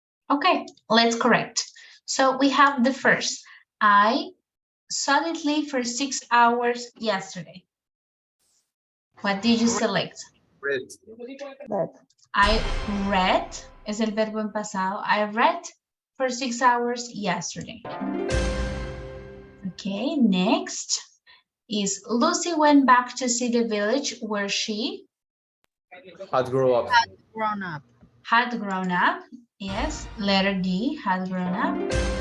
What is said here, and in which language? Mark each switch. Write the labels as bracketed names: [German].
[English] Okay, let's correct. So we have the first. I solidly for 6 hours yesterday. What did you select? Read. I read, [Spanish] es el verbo en pasado. [English] I read for 6 hours yesterday. Okay, next is Lucy went back to see the village where she Had grown up. Grown up. had grown up. Yes, letter D, had grown up.